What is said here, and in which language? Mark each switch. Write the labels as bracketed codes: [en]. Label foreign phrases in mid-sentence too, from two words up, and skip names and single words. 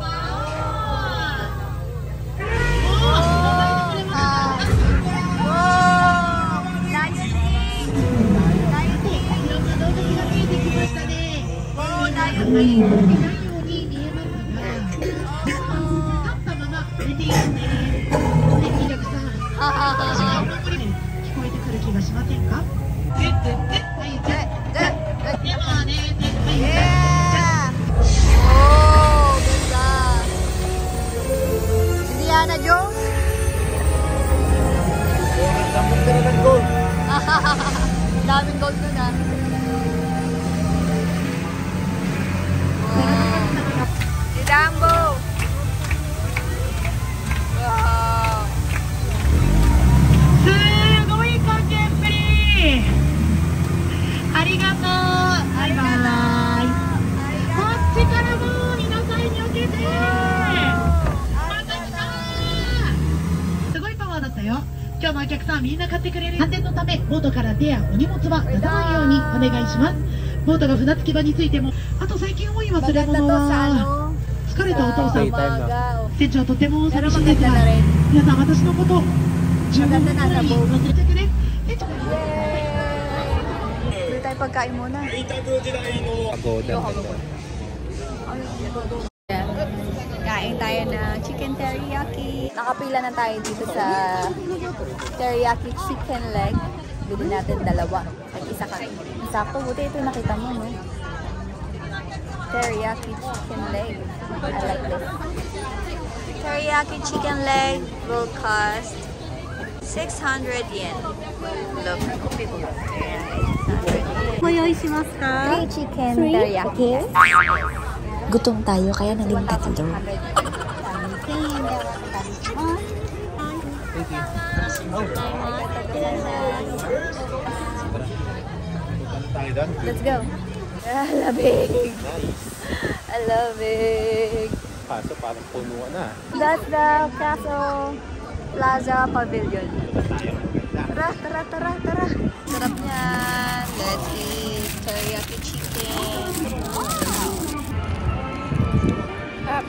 [ja] ないように見えますが、立ったまま寝ているんで、お客さん、私がお守りで聞こえてくる気がしませんか？でもね、 [tl] Oh, ganda. Indiana Jones? Daming gold nun ah. Si Dumbo! Wow! [ja] すごい関係っぷり。ありがとう。バイバイ。こっちからも皆さんに受けて。また来た。すごいパワーだったよ。今日のお客さんみんな買ってくれる。安全のためボートから手やお荷物は出さないようにお願いします。ボートが船着き場についても、あと最近多い忘れ物は疲れたお父さん。船長とても寂しいですが、皆さん私のこと15分くらい忘れてくれ。船長。 [tl] Bili tayo pagkain muna. Pagoda. Kain tayo ng [en] chicken teriyaki. [tl] Nakapila na tayo dito sa [en] teriyaki chicken leg. [tl] Bili natin dalawa. At isa kami. Sakto, buti ito nakita mo, no? [en] Teriyaki chicken leg. I like this. Teriyaki chicken leg will cost 600 yen. Look. [ja] ご用意しますか [en] 3 chicken teriyaki. [tl] Gutom tayo kaya naging tatlo. [en] Let's go. Lamig. I love it. [tl] Kaso parang punuan na. [en] That's the Castle Plaza Pavilion. [tl] Tara, tara, tara, tara. Sarap niyan. [en] Let's eat teriyaki chicken.